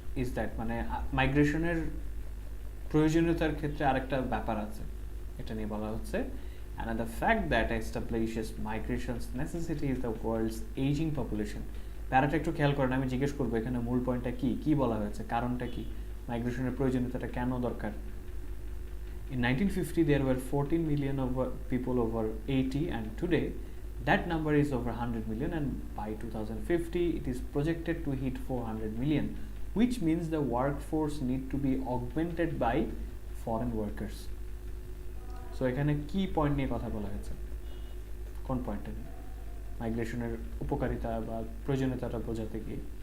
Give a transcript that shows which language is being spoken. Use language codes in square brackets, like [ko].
[bn] Is that মানে মাইগ্রেশনের প্রয়োজনীয়তার ক্ষেত্রে আরেকটা ব্যাপার আছে, এটা নিয়ে বলা হচ্ছে [en] another fact that establishes migration's necessity is the world's aging population. [bn] প্যারাটা একটু খেয়াল করেন, আমি জিজ্ঞেস করবো এখানে মূল পয়েন্টটা কি, কি বলা হয়েছে, কারণটা কি, মাইগ্রেশনের প্রয়োজনীয়তাটা কেন দরকার। [en] In 1950 there were 14 million people over 80 and today that number is over 100 million and by 2050 it is projected to hit 400 million, which means the workforce need to be augmented by foreign workers. [bn] So এখানে কি point নিয়ে কথা বলা হয়েছে, কোন পয়েন্টটা নিয়ে, মাইগ্রেশনের উপকারিতা বা প্রয়োজনীয়তাটা বোঝাতে গিয়ে।